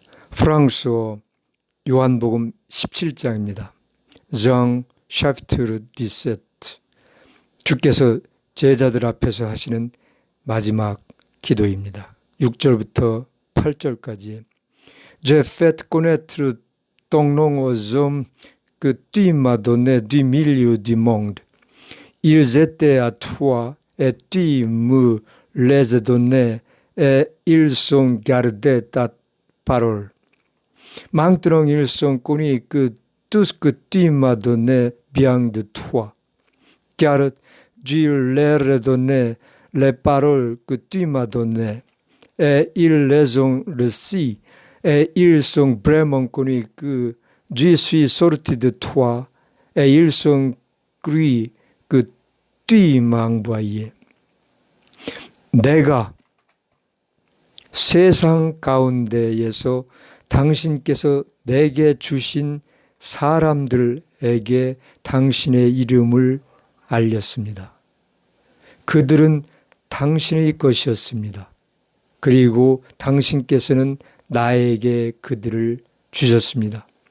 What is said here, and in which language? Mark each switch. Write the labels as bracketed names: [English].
[Korean] 프랑스어 요한복음 17장입니다. [French] Jean chapitre 17. [Korean] 주께서 제자들 앞에서 하시는 마지막 기도입니다. 6절부터 8절까지 [French] J'ai fait connaître ton nom aux hommes que tu m'as donné du milieu du monde. Ils étaient à toi et tu me les as donnés et ils ont gardé ta parole. Maintenant ils ont connu que tout ce que tu m'as donné vient de toi, car tu leur as donné les paroles que tu m'as données, et ils les ont reçues, et ils ont vraiment connu que je suis sorti de toi, et ils ont cru que tu m'as envoyé. [Korean] 내가 세상 가운데에서 당신께서 내게 주신 사람들에게 당신의 이름을 알렸습니다. 그들은 당신의 것이었습니다. 그리고 당신께서는 나에게 그들을 주셨습니다.